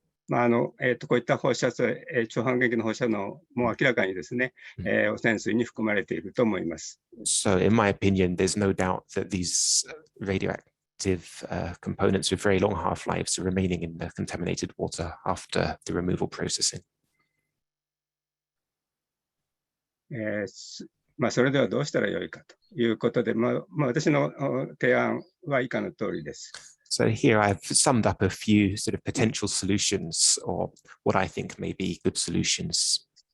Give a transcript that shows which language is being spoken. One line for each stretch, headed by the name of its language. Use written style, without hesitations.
Japanese: こういった放射性、超半減期の放射能も明らかにですね、汚染水に含まれていると思います。
English: So in my opinion, there's no doubt that these radioactive components with very long half-lives are remaining in the contaminated water after the removal processing.
Japanese: それではどうしたらよいかということで、私の提案は以下の通りです。
English: So here I've summed up a few sort of potential solutions or what I think may be good solutions.